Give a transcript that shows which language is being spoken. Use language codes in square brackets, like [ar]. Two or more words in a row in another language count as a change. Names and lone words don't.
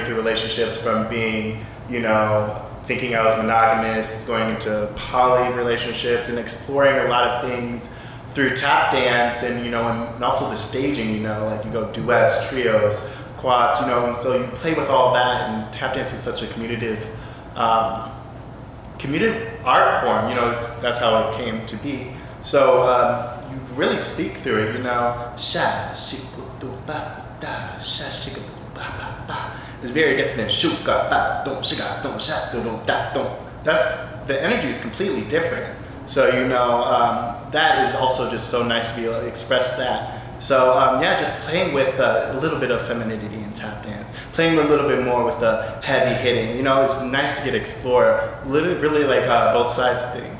[en] through relationships from being, thinking I was monogamous, going into poly relationships and exploring a lot of things through tap dance and, and also the staging, like you go duets, trios, quads, and so you play with all that, and tap dance is such a communicative art form, that's how it came to be. So you really speak through it, sha, shikutu, ba, da, sha, shikutu, ba, ba, ba. It's very different than shuka, ba, dum, shiga, dum, sha, dum, da, dum. The energy is completely different. So, that is also just so nice to be able to express that. So, just playing with a little bit of femininity in tap dance, playing a little bit more with the heavy hitting, it's nice to get to explore really like both sides of things.